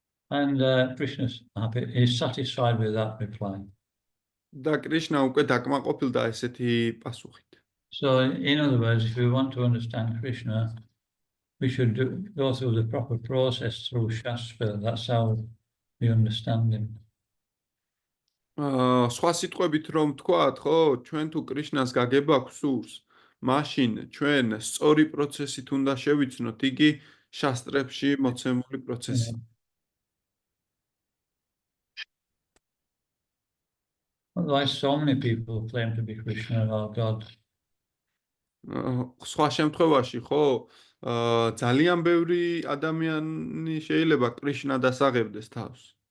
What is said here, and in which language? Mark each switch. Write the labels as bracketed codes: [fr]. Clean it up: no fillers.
[en] And Krishna is satisfied with that reply. [ka] და კრიშნა უკვე დაკმაყოფილდა ესეთი პასუხით. [en] So, in other words, if we want to understand Krishna, we should go through the proper process through Shastra. That's how we understand him. [ka] სხვა სიტყვებით რომ ვთქვათ, ხო, ჩვენ თუ კრიშნას გაგება გვსურს, მაშინ ჩვენ სწორი პროცესით უნდა შევიცნოთ იგი შასტრებში მოცემული პროცესი. [en] Otherwise, so many people claim to be Krishna or God. [ka] სხვა შემთხვევაში, ხო, ძალიან ბევრი ადამიანი შეიძლება კრიშნა დასაღებდეს თავს.